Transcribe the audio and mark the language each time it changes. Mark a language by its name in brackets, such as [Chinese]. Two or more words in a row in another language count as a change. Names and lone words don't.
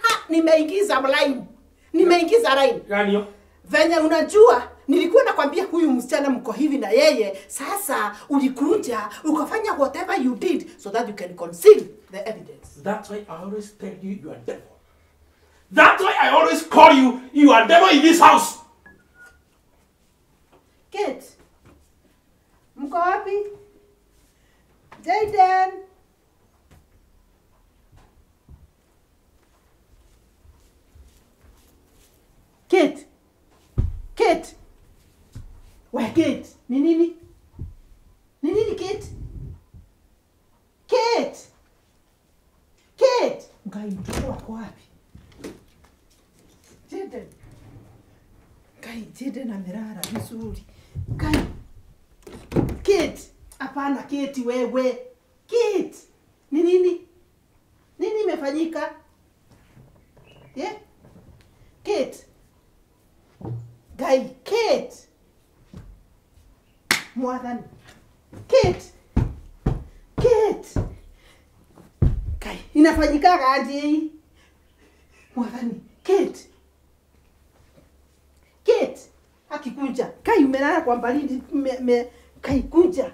[Swahili] nimeingiza line. Nimeingiza line. Gani hiyo? Venye unajua nilikuwa nakwambia huyu msichana mko hivi na yeye, sasa ulikuja ukafanya [English] whatever you did so that you can conceal the evidence. That's why I always tell you you are devil. That's why I always call you you are devil in this house. Kate. [Swahili] Mko wapi? Jaden. Kate. [English] Kate. Where Kate? [Swahili] Ni nini? Ni nini Kate? Kate. Kate. Ngai mtoto wako wapi? Jaden. Ngai Jaden amelala vizuri. Ngai. Kate. Hapana Kate wewe. Kate. Ni nini? Nini imefanyika? [English] Yeah? [Swahili] Kate. Guy, Kate. Mwathani. Kate. Kate. Guy, inafanyika aje hii? Mwathani. Kate. Kate. Akikuja. Kai umelala kwa baridi Kai kuja.